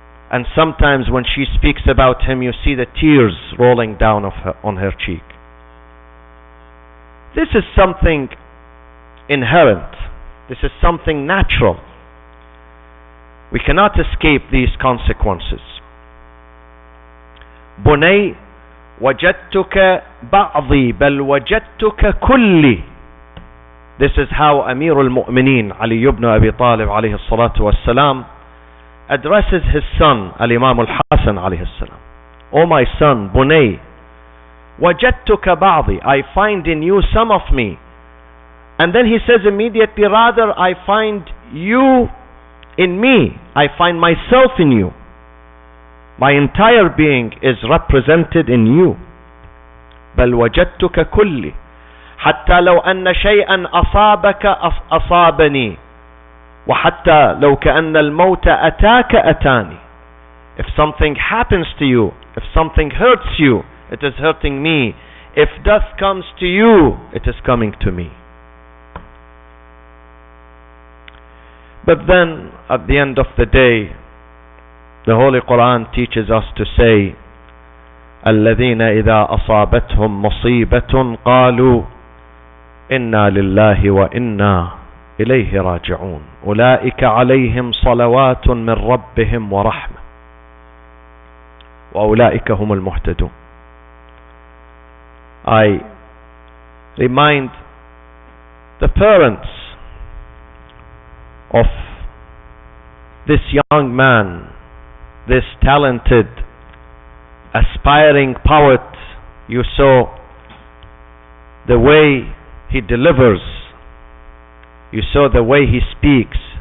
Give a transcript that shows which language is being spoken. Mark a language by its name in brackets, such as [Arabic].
[English] And sometimes when she speaks about him, you see the tears rolling down on her cheek. This is something inherent. This is something natural. We cannot escape these consequences. [Arabic] بني وجدتك بعضي بل وجدتك كلي. [English] This is how Amir al-Mu'mineen Ali ibn Abi Talib alayhi salatu wassalam addresses his son Al-Imam al-Hasan alayhi salam. O my son, Bunay, [Arabic] وجدتك بعضي, [English] I find in you some of me. And then he says immediately, rather I find you in me, I find myself in you. My entire being is represented in you. [Arabic] بل وجدتك كلي حتى لو أن شيئا أصابك أصابني وحتى لو كأن الموت أتاك أتاني. [English] If something happens to you, if something hurts you, it is hurting me. If death comes to you, it is coming to me. But then, at the end of the day, the Holy Quran teaches us to say, [Arabic] الذين إذا أصابتهم مصيبة قالوا إنا لله وإنا إليه راجعون أولئك عليهم صلوات من ربهم ورحمة وأولئك هم المهتدون. [English] I remind the parents of this young man, this talented, aspiring poet. You saw the way he delivers, you saw the way he speaks.